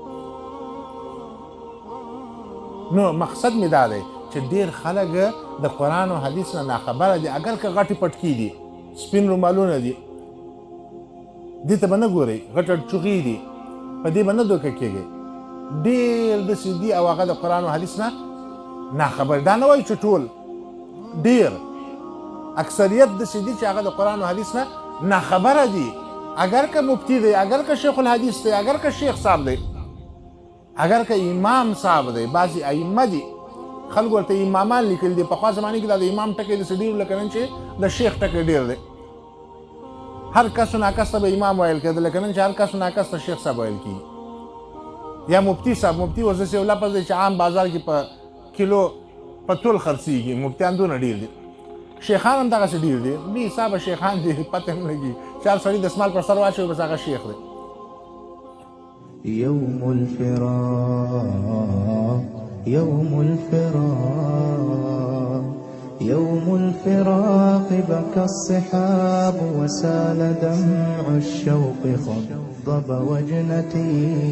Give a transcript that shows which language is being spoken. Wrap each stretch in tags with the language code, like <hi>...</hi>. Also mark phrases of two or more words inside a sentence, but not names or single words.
<ps>نو مقصد مې دا دی چې ډېر خلک د قرآن و حدیث نه ناخبره دي، اگر که غټې پټکي دي، سپین رومالونه دي، دې ته به نه ګورئ، غټ چوغې دي، په دې به نه دوکه کېږئ. ډېر داسې دي او هغه د قرآن و حدیث نه ناخبر. دا نه وایي چې ټول، ډېر اکثریت داسې دي چې هغه د قرآن و حدیث نه ناخبره دي. اگر که مفتی دی، اگر که شیخ الحدیث دی، اگر که شیخ صاحب دی، اگر که امام صاحب دی، بعضې ائمه دي خلکو ورته امامان لیکلي دي. پخوا زمانې کې دا د امام ټکی داسې ډېر لکه نن چې د شیخ ټکی ډېر دی. هر کس و ناکس ته به امام ویل کېده، لکه نن چې هر کس و ناکس ته شیخ صاحب ویل کېږي. یا مفتی صاحب، مفتی اوس داسې یو لفظ دی چې عام بازار کې په کیلو په تول خرڅېږي. مفتیان دونه ډېر دي، شیخان هم دغسې ډېر دي. بې حسابه شیخان دي، پته هم لګي چې هر سړي دسمال پر سر واچوي بس هغه شیخ دی.</ps> <ar>يوم الفراق يوم الفراق يوم الفراق بكى الصحاب وسال دمع الشوق خضب وجنتي</ar>